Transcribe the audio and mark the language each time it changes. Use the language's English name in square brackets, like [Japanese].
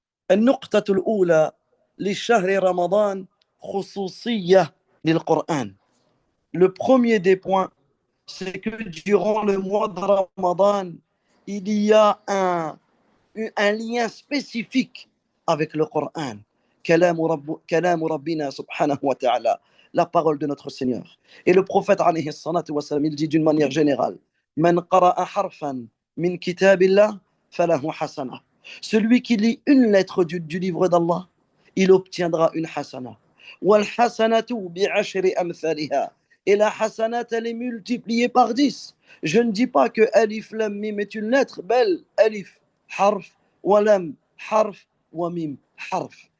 [Arabic] النقطة الأولى لشهر رمضان خصوصية للقرآن. [French] Le premier des points, c'est que durant le mois de Ramadan, il y a un lien spécifique avec le Coran. [Arabic] كلام ربنا سبحانه وتعالى, [French] la parole de notre Seigneur. Et le prophète [Arabic] عليه الصلاة والسلام, [French] il dit d'une manière générale, [Arabic] من قرأ حرفا من كتاب الله فله حسنة. [French] Celui qui lit une lettre du livre d'Allah, il obtiendra une hasana. [Arabic] وَالْحَسَنَةُ بِعَشْرِ أَمْثَالِهَا. [French] Et la hasanat, elle est multipliée par 10. Je ne dis pas que alif lam mim est une lettre, belle [Arabic] alif harf wa lam harf wa mim harf.